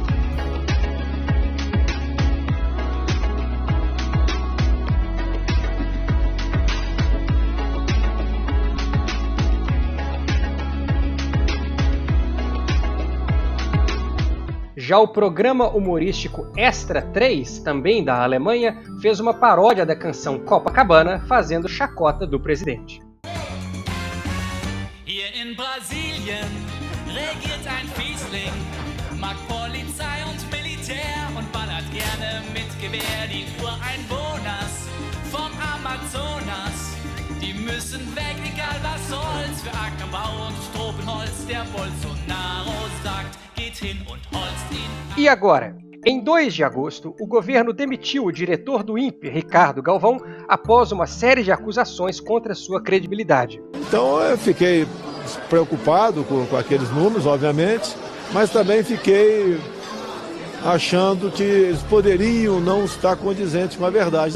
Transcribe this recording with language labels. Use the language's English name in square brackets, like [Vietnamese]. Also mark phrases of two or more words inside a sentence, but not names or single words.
[Portuguese] Já o programa humorístico Extra 3, também da Alemanha, fez uma paródia da canção Copacabana, fazendo chacota do presidente. [German] Hier in Brasilien regiert ein Fiesling, mag Polizei und Militär und ballert gerne mit Gewehr. Die Ureinwohners vom Amazonas, die müssen weg, egal was soll's, für Ackerbau und Tropenholz. Der Bolsonaro sagt, geht hin und holzt ihn. [Portuguese] E agora? Em 2 de agosto, o governo demitiu o diretor do INPE, Ricardo Galvão, após uma série de acusações contra sua credibilidade. Então eu fiquei preocupado com aqueles números, obviamente, mas também fiquei achando que eles poderiam não estar condizentes com a verdade.